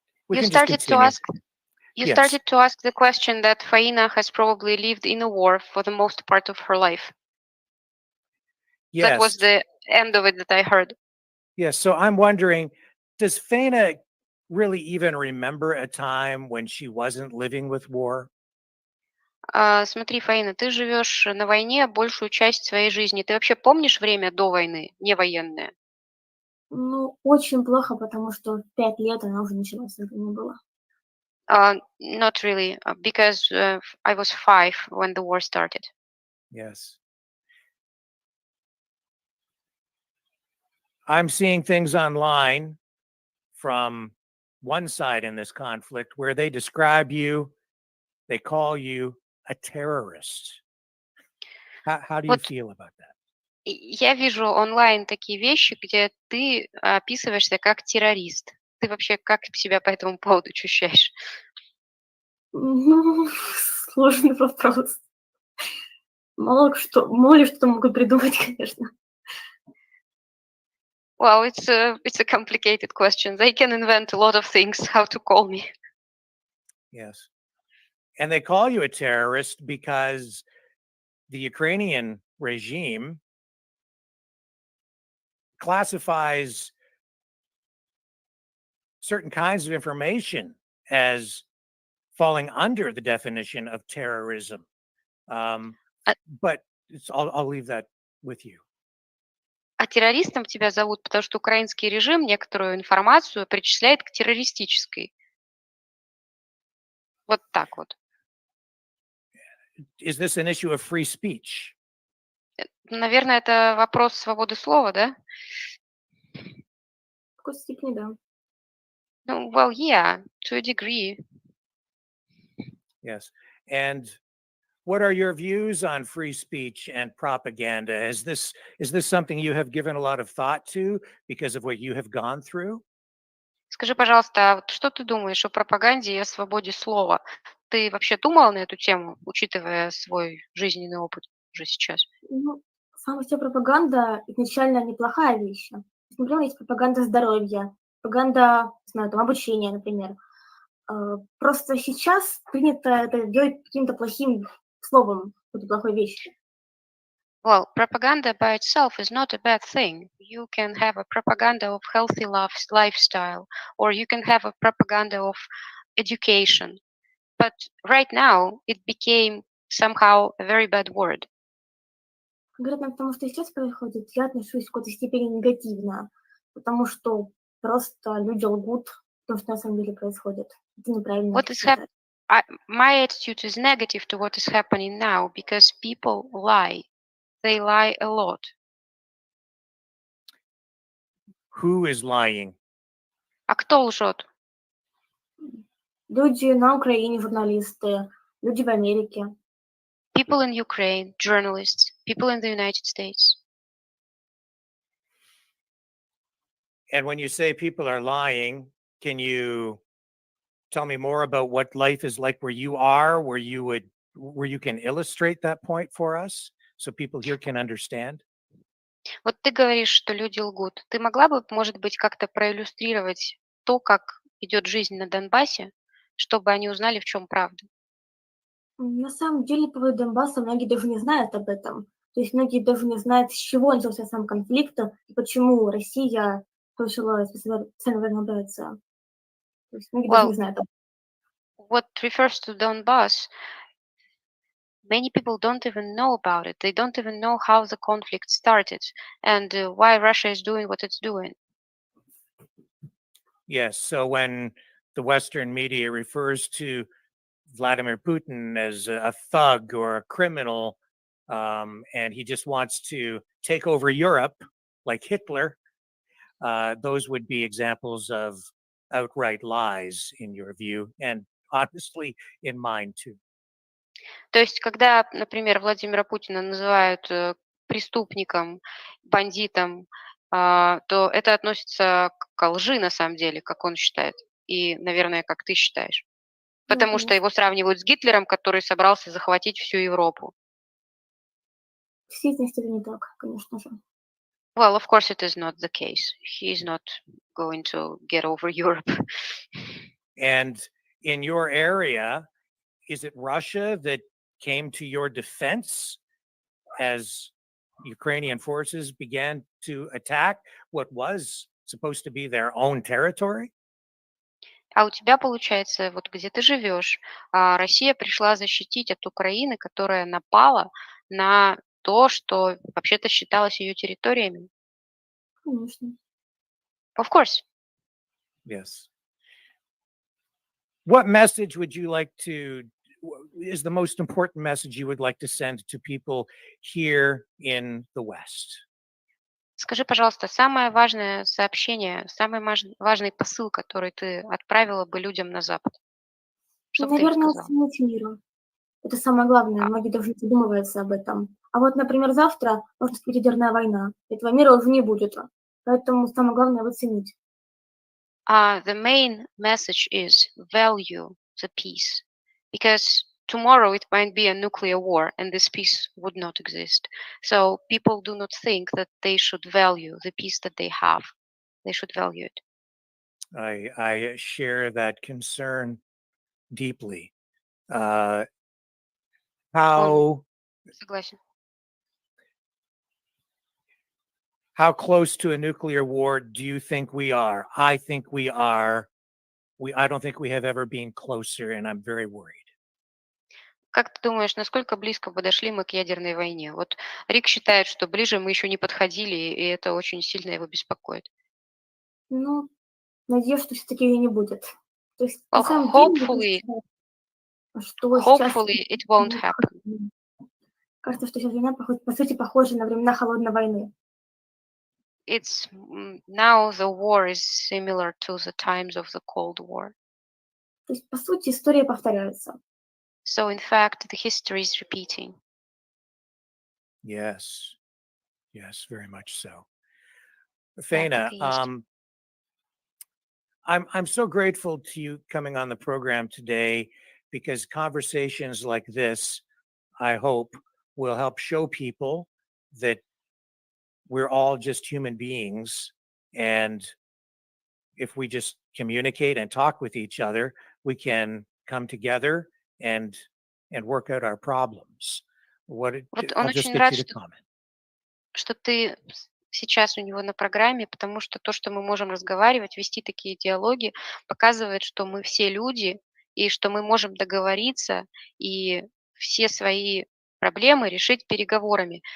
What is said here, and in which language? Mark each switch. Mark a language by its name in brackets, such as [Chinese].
[English] You started to ask the question that Faina has probably lived in a war for the most part of her life. Yes. That was the end of it that I heard. Yes. So I'm wondering, does Faina really even remember a time when she wasn't living with war? [Russian] Смотри, Фаина, ты живешь на войне большую часть своей жизни. Ты вообще помнишь время до войны, не военное? Ну, очень плохо, потому что 5 лет она уже началась, это не было. [English] Not really, because I was 5 when the war started. Yes. I'm seeing things online from one side in this conflict where they describe you, they call you a terrorist. How do you [Russian] Вот [English] feel about that? [Russian] я вижу онлайн такие вещи, где ты описываешься как террорист. Ты вообще как себя по этому поводу ощущаешь? Ну, сложный вопрос. Мало ли что могут придумать, конечно. [English] Well, it's a complicated question. They can invent a lot of things how to call me. Yes. And they call you a terrorist because the Ukrainian regime classifies certain kinds of information as falling under the definition of terrorism. But I'll leave that with you. [Russian] А террористом тебя зовут, потому что украинский режим некоторую информацию причисляет к террористической. Вот так вот. [English] Is this an issue of free speech? [Russian] Наверное, это вопрос свободы слова, да? В какой-то степени, да. [English] Ну, well, yeah, to a degree. Yes. And what are your views on free speech and propaganda? Is this something you have given a lot of thought to because of what you have gone through? [Russian] Скажи, пожалуйста, а вот что ты думаешь о пропаганде и о свободе слова? Ты вообще думал на эту тему, учитывая свой жизненный опыт уже сейчас? Ну, сама вся пропаганда изначально неплохая вещь. То есть, например, есть пропаганда здоровья, пропаганда, не знаю, там, обучения, например. Просто сейчас принято это делать каким-то плохим словом, какой-то плохой вещью. [English] Well, propaganda by itself is not a bad thing. You can have a propaganda of healthy lifestyle, or you can have a propaganda of education. But right now, it became somehow a very bad word. [Russian] Конкретно к тому, что сейчас происходит, я отношусь в какой-то степени негативно, потому что просто люди лгут, то, что на самом деле происходит. Это неправильно. [English] What is happening? My attitude is negative to what is happening now because people lie. They lie a lot. Who is lying? [Russian] А кто лжет? Люди на Украине, журналисты, люди в Америке. [English] People in Ukraine, journalists, people in the United States. And when you say people are lying, can you tell me more about what life is like where you are, where you can illustrate that point for us so people here can understand? [Russian] Вот ты говоришь, что люди лгут. Ты могла бы, может быть, как-то проиллюстрировать то, как идет жизнь на Донбассе, чтобы они узнали, в чем правда? На самом деле, по поводу Донбасса многие даже не знают об этом. То есть многие даже не знают, с чего начался сам конфликт и почему Россия решила специальную военную операцию. То есть многие даже не знают об этом. [English] What refers to Donbass, many people don't even know about it. They don't even know how the conflict started and why Russia is doing what it's doing. Yes. So when the Western media refers to Vladimir Putin as a thug or a criminal, and he just wants to take over Europe like Hitler, those would be examples of outright lies in your view, and honestly, in mine too. [Russian] То есть, когда, например, Владимира Путина называют преступником, бандитом, то это относится к лжи на самом деле, как он считает, и, наверное, как ты считаешь. Потому что его сравнивают с Гитлером, который собрался захватить всю Европу. В действительности это не так, конечно же. [English] Well, of course it is not the case. He is not going to get over Europe. And in your area, is it Russia that came to your defense as Ukrainian forces began to attack what was supposed to be their own territory? [Russian] А у тебя, получается, вот где ты живешь, Россия пришла защитить от Украины, которая напала на то, что вообще-то считалось ее территориями. Конечно. [English] Of course. Yes. What message would you like is the most important message you would like to send to people here in the West? [Russian] Скажи, пожалуйста, самое важное сообщение, самый важный посыл, который ты отправила бы людям на Запад? Что бы ты им Наверное, сказала? оценить мир. Это самое главное. Многие даже не задумываются об этом. А вот, например, завтра может быть ядерная война. Этого мира уже не будет. Поэтому самое главное его ценить. [English] The main message is value the peace, because tomorrow it might be a nuclear war and this peace would not exist. So people do not think that they should value the peace that they have. They should value it. I share that concern deeply. Uh, how [Russian] Согласен. [English] how close to a nuclear war do you think we are? I think we are. I don't think we have ever been closer, and I'm very worried. [Russian] Как ты думаешь, насколько близко подошли мы к ядерной войне? Вот Рик считает, что ближе мы еще не подходили, и это очень сильно его беспокоит. Ну, надеюсь, что все-таки ее не будет. То есть, на [English] Well, [Russian] самом деле, мне [English] hopefully, [Russian] кажется, что сейчас [English] it won't happen. [Russian] кажется, что сейчас война, по сути, похожа на времена холодной войны. [English] It's now the war is similar to the times of the Cold War. [Russian] То есть, по сути, история повторяется. [English] So in fact, the history is repeating. Yes, very much so. [Russian] Да, [English] Faina, [Russian] так и есть. [English] I'm so grateful to you coming on the program today, because conversations like this, I hope, will help show people that we're all just human beings, and if we just communicate and talk with each other, we can come together and work out our problems. [Russian] Вот он [English] I'll just [Russian] очень [English] get [Russian] рад, [English] you to comment. [Russian] что ты сейчас у него на программе, потому что то, что мы можем разговаривать, вести такие диалоги, показывает, что мы все люди, и что мы можем договориться и все свои проблемы решить переговорами.